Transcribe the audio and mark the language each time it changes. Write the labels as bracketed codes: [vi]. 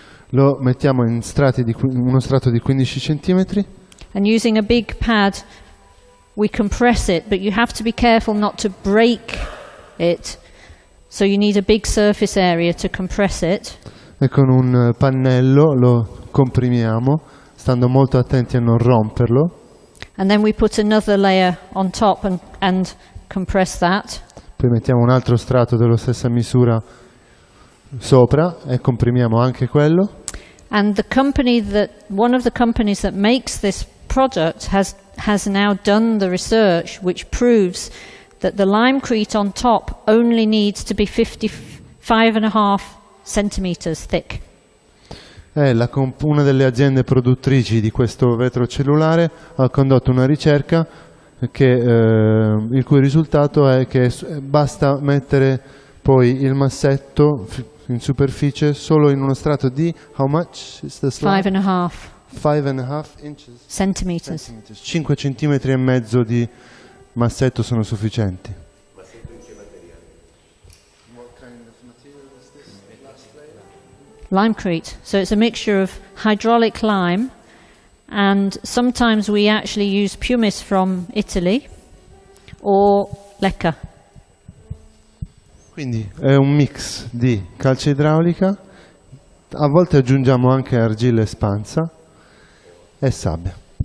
[it] Lo mettiamo in uno strato di 15 centimetri. [en] And using a big pad, we compress it, but you have to be careful not to break it. So you need a big surface area to compress it. [it] E con un pannello lo comprimiamo, stando molto attenti a non romperlo. [en] And then we put another layer on top and compress that. [it] Poi mettiamo un altro strato della stessa misura sopra e comprimiamo anche quello. [en] And one of the companies that makes this product has now done the research which proves that the limecrete on top only needs to be 55.5 centimeters thick. [it] Una delle aziende produttrici di questo vetro cellulare ha condotto una ricerca il cui risultato è che basta mettere poi il massetto in superficie solo in uno strato di [en] how much is the slab? 5.5 inches. Centimeters. [it] 5 centimetri e mezzo di massetto sono sufficienti. Massetto in che materiale? [en] What kind of material is this last layer? Limecrete. So it's a mixture of hydraulic lime, and sometimes we actually use pumice from Italy or leca. [it] Quindi è un mix di calce idraulica, a volte aggiungiamo anche argilla espansa e sabbia.